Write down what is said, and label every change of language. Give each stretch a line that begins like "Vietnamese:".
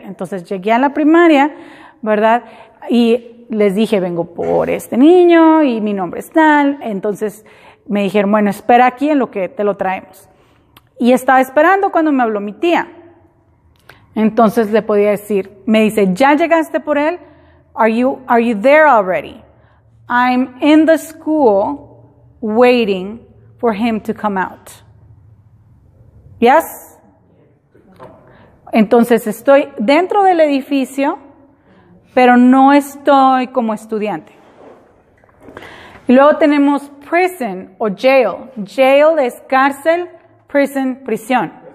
Spanish: Entonces llegué a la primaria, ¿verdad? Y les dije, vengo por este niño y mi nombre es tal. Entonces me dijeron, bueno, espera aquí en lo que te lo traemos. Y estaba esperando cuando me habló mi tía. Entonces le podía decir, me dice, ¿ya llegaste por él?
English: Are you there already? I'm in the school waiting for him to come out. Yes?
Spanish: Entonces estoy dentro del edificio, pero no estoy como estudiante. Y luego tenemos prison o jail. Jail es cárcel, prison, prisión.